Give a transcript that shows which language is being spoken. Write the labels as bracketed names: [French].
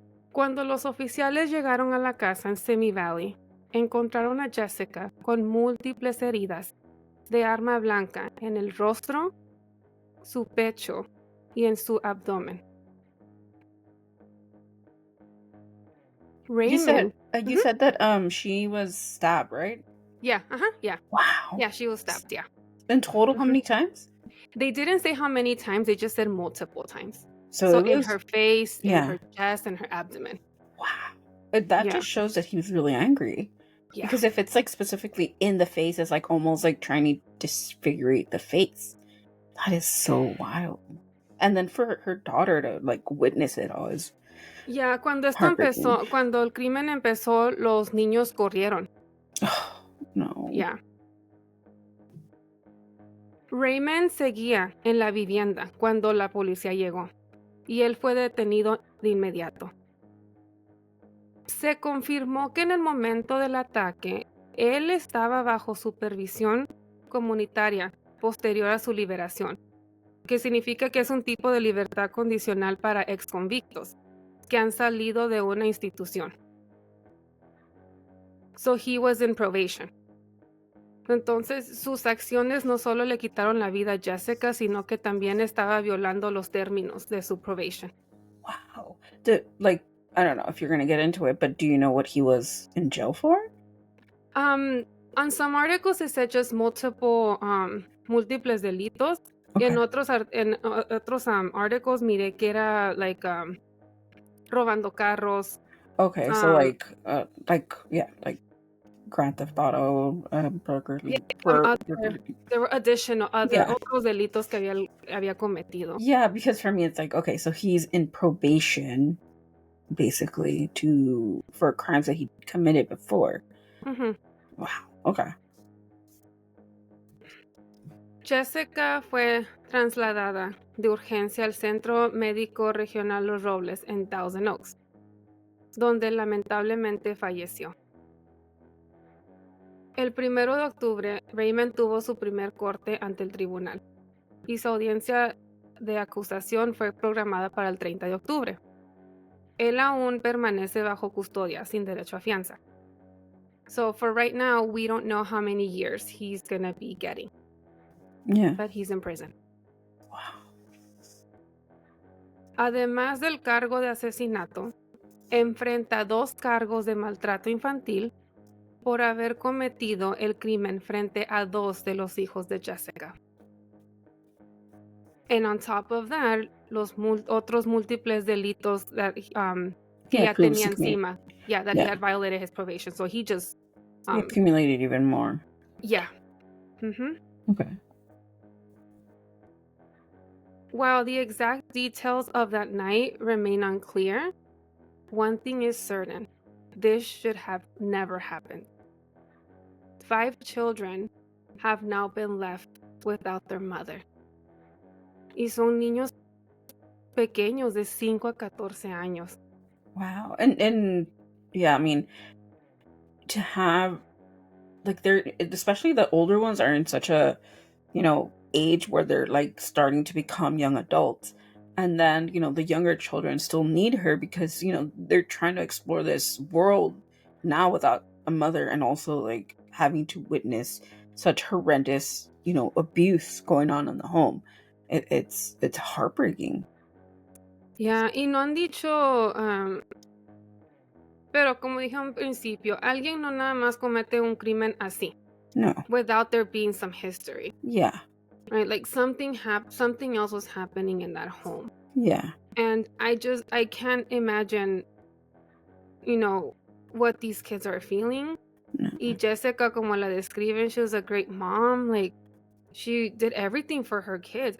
[Spanish] Cuando los oficiales llegaron a la casa en Simi Valley, encontraron a Jessica con múltiples heridas de arma blanca en el rostro, su pecho y en su abdomen. [English] Raymond. You said that she was stabbed, right? Yeah. Wow. Yeah, she was stabbed, yeah. In total, how many times? They didn't say how many times, they just said multiple times. So it in was, her face, yeah. in her chest, and her abdomen. Wow. But that Yeah. just shows that he was really angry. Yeah. Because if it's like specifically in the face, it's like almost like trying to disfigure the face. That is so wild. And then for her daughter to like witness it all is [Spanish] Yeah, cuando [English] heartbreaking. [Spanish] cuando el crimen empezó, los niños corrieron. [English] No. Yeah. [Spanish] Raymond seguía en la vivienda cuando la policía llegó, y él fue detenido de inmediato. Se confirmó que en el momento del ataque, él estaba bajo supervisión comunitaria posterior a su liberación, que significa que es un tipo de libertad condicional para exconvictos que han salido de una institución. [English] So he was in probation. [Spanish] Entonces, sus acciones no solo le quitaron la vida a Jessica, sino que también estaba violando los términos de su probation. [English] Wow. I don't know if you're going to get into it, but do you know what he was in jail for? On some articles it said just [Spanish] múltiples delitos. [English] Okay. [Spanish] En otros articles miré que era robando carros. [English] Okay, so like Grand Theft Auto, burglary. There were additional Yeah. [Spanish] otros delitos que había cometido. [English] Yeah, because for me it's like, okay, so he's in probation, basically, for crimes that he committed before. Mm-hmm. Wow. Okay. [Spanish] Jessica fue trasladada de urgencia al Centro Médico Regional Los Robles en Thousand Oaks, donde lamentablemente falleció. El 1 de octubre, Raymond tuvo su primer corte ante el tribunal y su audiencia de acusación fue programada para el 30 de octubre. Él aún permanece bajo custodia sin derecho a fianza. [English] So for right now, we don't know how many years he's gonna be getting. Yeah. But he's in prison. Wow. [Spanish] Además del cargo de asesinato, enfrenta 2 cargos de maltrato infantil por haber cometido el crimen frente a 2 de los hijos de Jessica. [English] And on top of that, [Spanish] los otros múltiples delitos [English] that [Spanish] que ya tenía encima. [English] Yeah, that he had violated his probation. So he just... he accumulated even more. Yeah. Mm-hmm. Okay. While the exact details of that night remain unclear, one thing is certain. This should have never happened. 5 children have now been left without their mother. [Spanish] Y son niños pequeños de 5 a 14 años. [English] Wow. And yeah, I mean, to have, like, they're, especially the older ones are in such a, age where they're like starting to become young adults. And then, the younger children still need her because, they're trying to explore this world now without a mother, and also like having to witness such horrendous, abuse going on in the home. It's heartbreaking. [Spanish] Yeah, y no han dicho, pero como dije al principio, alguien no nada más comete un crimen así. [English] No. Without there being some history. Yeah. Right, like something else was happening in that home. Yeah. And I can't imagine, what these kids are feeling. No. [Spanish] Y Jessica, como la describen, [English] she was a great mom. Like, she did everything for her kids.